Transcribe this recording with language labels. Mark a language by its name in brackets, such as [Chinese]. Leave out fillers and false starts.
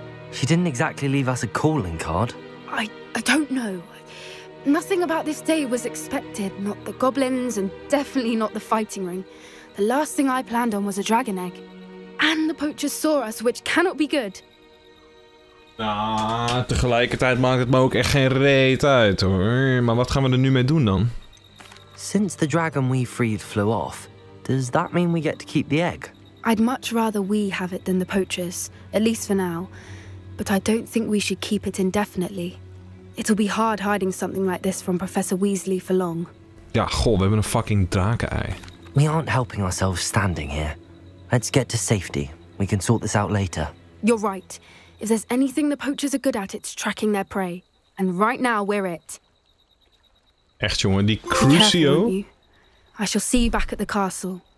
[English] She didn't exactly leave us a calling card. I don't know. Nothing about this day was expected. Not the goblins, and definitely not the fighting ring. The last thing I planned on was a dragon egg. And the poachers saw us, which cannot be good. [Dutch] Ah, tegelijkertijd maakt het me ook echt geen reet uit, hoor. Maar wat gaan we er nu mee doen dan? [English] Since the dragon we freed flew off, does that mean we get to keep the egg? I'd much rather we have it than the poachers, at least for now. But I don't think we should keep it indefinitely. It'll be hard hiding something like this from Professor Weasley for long. [Dutch] Ja, goh, we hebben een fucking drakenei. [English] We aren't helping ourselves standing here. Let's get to safety. We can sort this out later. You're right. If there's anything the poachers are good at, it's tracking their prey. And right now, we're it. [Dutch] Echt, jongen, die [English] Be careful, Crucio. won't you? I shall see you back at the castle.